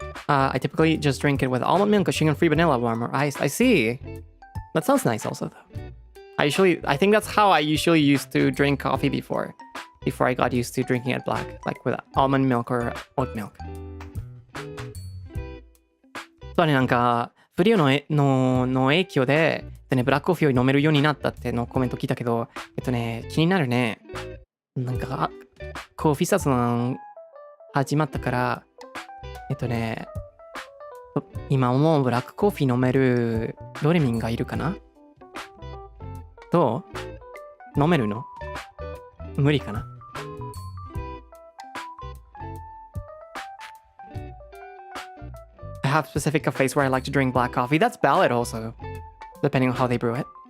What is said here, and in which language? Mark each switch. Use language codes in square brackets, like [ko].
[en] I typically just drink it with almond milk, sugar-free vanilla, warm or iced. I see. That sounds nice also, though. I think that's how I usually used to drink coffee before I got used to drinking it black, like with almond milk or oat milk. [ja] そうね、なんか、フリオの影響で、ブラックコーヒーを飲めるようになったってのコメント聞いたけど、気になるね。なんか、コーヒーサツの始まったから、今もうブラックコーヒー飲めるドレミンがいるかな？どう？飲めるの？無理かな？ [en] I have specific cafes where I like to drink black coffee. That's valid also, depending on how they brew it.